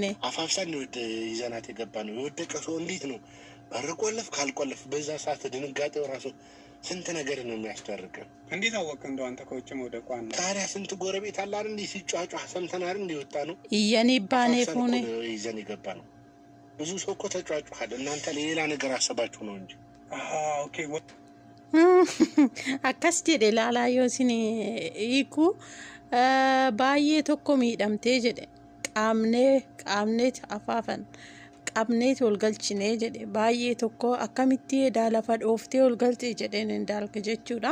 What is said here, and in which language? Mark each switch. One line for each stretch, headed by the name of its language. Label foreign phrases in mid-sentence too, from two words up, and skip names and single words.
Amharic: አፋፍሰን ይዘናት የገባ ነው። የወደቀ ሰው እንዴት ነው በር ቆለፍ ካልቆለፍ በዛ ሰዓት ድንጋጤው ራሱ ስንት ነገር ነው የሚያስደርገው። እንዴት አወቅ እንደው አንተ ከውጭ መውደቋን? ታዲያ ስንት ጎረቤት አለ አይደል? እንዴ ሲጫጫ ሰምተናል። እንዴ ወጣ ነው ይየኔ ባኔ ፉኔ ይዘን የገባ ነው። ብዙ ሰው እኮ ተጫጫሃል። እናንተ ሌላ ነገር አሰባችሁ ነው እንጂ። ኦኬ
Oromo: akkas jedhe laalaa yoo isin hiiku baay'ee tokko miidhamtee jedhe qaamneet afaafan qabneet ol galchinee jedhe baay'ee tokko akkamitti edaa lafa dhooftee ol galchee jedheen indaalka jechuudha.